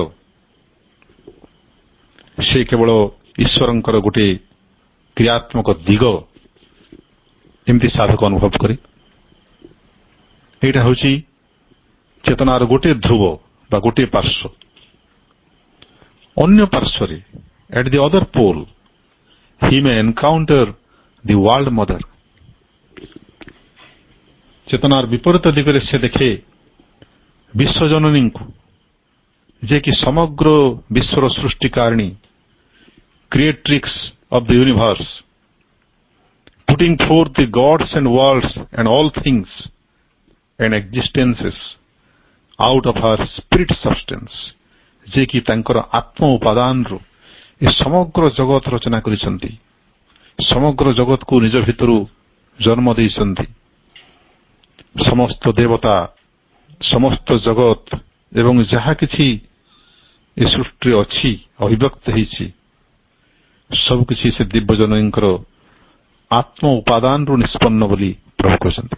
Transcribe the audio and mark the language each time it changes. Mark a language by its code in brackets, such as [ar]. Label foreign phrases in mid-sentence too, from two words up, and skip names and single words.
[or] ସେ କେବଳ ଈଶ୍ୱରଙ୍କର ଗୋଟେ କ୍ରିୟାତ୍ମକ ଦିଗ ଏମିତି ସାଧକ ଅନୁଭବ କରେ। ଏଇଟା ହେଉଛି ଚେତନାର ଗୋଟିଏ ଧ୍ରୁବ ବା ଗୋଟିଏ ପାର୍ଶ୍ୱ। ଅନ୍ୟ ପାର୍ଶ୍ୱରେ, [en] at the other pole, he may encounter the world mother. [or] ଚେତନାର ବିପରୀତ ଦିଗରେ ସେ ଦେଖେ ବିଶ୍ୱଜନନୀଙ୍କୁ, ଯେ କି ସମଗ୍ର ବିଶ୍ୱର ସୃଷ୍ଟିକାରିଣୀ, [en] creatrix of the universe, putting forth the gods and worlds and all things and existences out of her spirit substance, [or] ଯେ କି ତାଙ୍କର ଆତ୍ମ ଉପାଦାନରୁ ଏ ସମଗ୍ର ଜଗତ ରଚନା କରିଛନ୍ତି, ସମଗ୍ର ଜଗତକୁ ନିଜ ଭିତରୁ ଜନ୍ମ ଦେଇଛନ୍ତି। ସମସ୍ତ ଦେବତା, ସମସ୍ତ ଜଗତ ଏବଂ ଯାହା କିଛି ଏ ସୃଷ୍ଟିରେ ଅଛି, ଅଭିବ୍ୟକ୍ତ ହେଇଛି, ସବୁକିଛି ସେ ଦିବ୍ୟଜନଙ୍କର ଆତ୍ମ ଉପାଦାନରୁ ନିଷ୍ପନ୍ନ ବୋଲି ପ୍ରଭୁ କହିଛନ୍ତି।